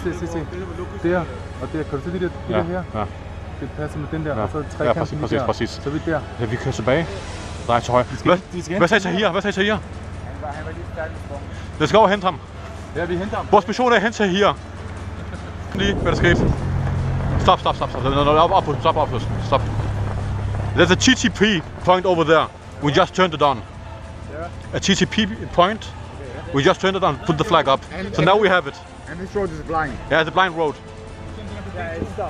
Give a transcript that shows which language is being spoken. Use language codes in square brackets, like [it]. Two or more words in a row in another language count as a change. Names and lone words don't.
[da] Se. Der. Og der. Kan du se de der her? Ja. Det passer med den der, Ja. og så trekanten præcis. Så er vi der. Ja, vi kører tilbage. drej til højre. Hvad sagde Tahir? Han var lige stærkt sprunget. Lad os gå over og hente ham. Ja, vi henter ham. Vores mission er at hente Tahir. Lige, hvad der skete. Stop. Stop. [en] There's a TTP point over there. We just turned it on. A TTP point. We just turned it on, put the flag up. So now we have it. And this road is blind. Yeah, it's a blind road. Yeah, it stopped.